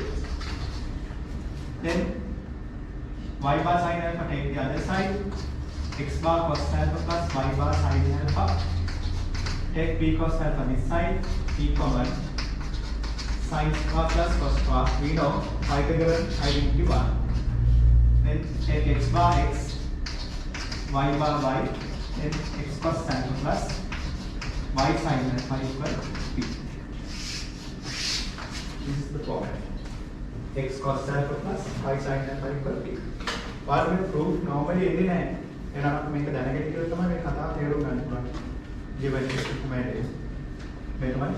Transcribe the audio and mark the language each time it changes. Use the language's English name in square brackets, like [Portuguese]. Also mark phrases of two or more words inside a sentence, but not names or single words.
[English] Then y bar sin alpha take the other side, x bar cos alpha plus y bar sin alpha. Take p cos alpha this side, p common, sin square plus cos square. We know Pythagorean identity 1. Then take x bar x, y bar y, then x cos alpha plus y sin alpha equal p. This is the format. X cos alpha plus y sin alpha equal p. What proof normally [Sinhala] එන්නේ නැහැ. එහෙනම් අපි මේක දැනගෙන ඉතින් තමයි මේ කතාව තේරුම් ගන්න පුළුවන්. [English] Given this command wait one.